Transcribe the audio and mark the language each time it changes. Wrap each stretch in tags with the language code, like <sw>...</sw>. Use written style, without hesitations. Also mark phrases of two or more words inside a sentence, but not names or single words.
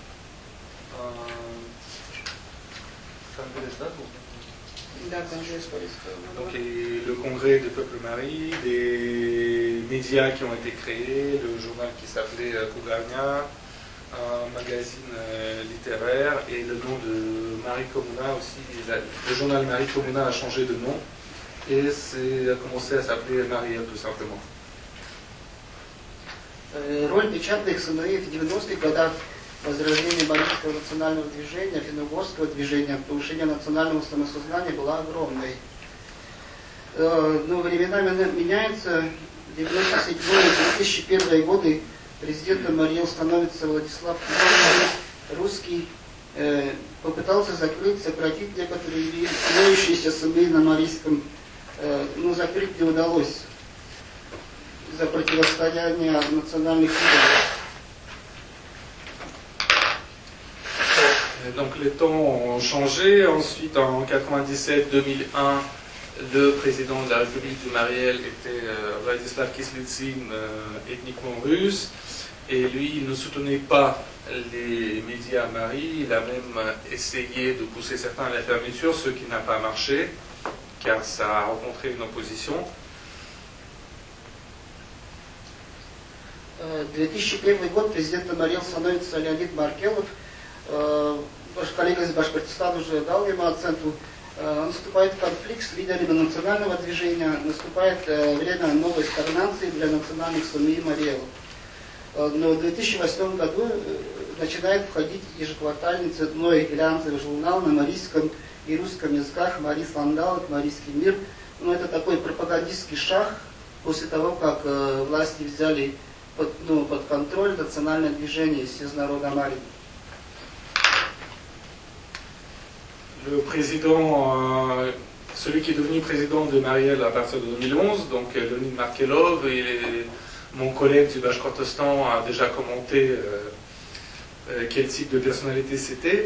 <fr>Donc le congrès des peuples maris, des médias qui ont été créés, le journal qui s'appelait Kugarnia, un magazine littéraire, et le nom de Marie Comuna aussi. Le journal Marie Comuna a changé de nom et a commencé à s'appeler Marielle tout simplement.</fr> <ru>Роль печатных СМИ в 90-х годах возрождения марийского национального движения, финно-угорского движения, повышения национального самосознания была огромной. Но времена меняются. В 1997-2001 годы президентом Мариэл становится Владислав Зотин, русский. Попытался закрыть, сократить некоторые имеющиеся СМИ на марийском, но закрыть не удалось из-за противостояния национальных лидеров.</ru> <fr>Donc les temps ont changé. Ensuite, en 97-2001, le président de la République du Mariel était Vladislav Kislitsyn, ethniquement russe. Et lui, il ne soutenait pas les médias maris. Il a même essayé de pousser certains à la fermeture, ce qui n'a pas marché, car ça a rencontré une opposition.</fr> <ru>В 2001 год президентом Мариэл становится Леонид Маркелов. Ваш коллега из Башкортостана уже дал ему оценку. Наступает конфликт с лидерами национального движения, наступает время новой стагнации для национальных СМИ Мариэла. Но в 2008 году начинает входить ежеквартальный цветной глянцевый журнал на марийском и русском языках «Мари Сландалок», «Марийский мир». Но это такой пропагандистский шаг после того, как власти взяли под контроль национальное движение «Съезд народа Марии».</ru> <fr>Le président, celui qui est devenu président de Mariel à partir de 2011, donc Leonid Markelov, et mon collègue du Bashkortostan a déjà commenté quel type de personnalité c'était.</fr>